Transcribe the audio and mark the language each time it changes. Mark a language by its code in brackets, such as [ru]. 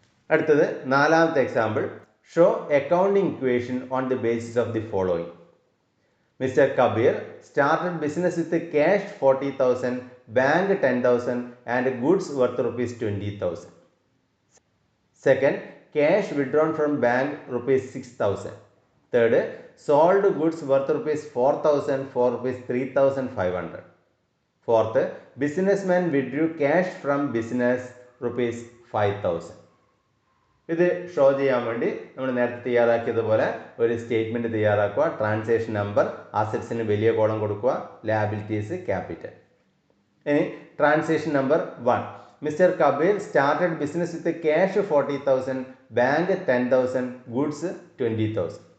[ml] അടുത്തത് നാലാമത്തെ example. [en] Show accounting equation on the basis of the following. Mr Kabir started business with cash 40,000, bank 10,000 and goods worth ₹20,000. Second, cash withdrawn from bank ₹6,000. Third, sold goods worth ₹4,000 for ₹3,500. Fourth, businessman withdrew cash from business ₹5,000. [ml] ഇത് show ചെയ്യാൻ വേണ്ടി നമ്മൾ നേരത്തെ തയ്യാറാക്കിയതുപോലെ ഒരു statement തയ്യാറാക്കുക. Transaction number, അസറ്റ്സിന് വലിയ column കൊടുക്കുക, liabilities capital. ഇനി [en] Transaction number 1. Mr Kabir started business with cash 40,000, bank 10,000, goods 20,000.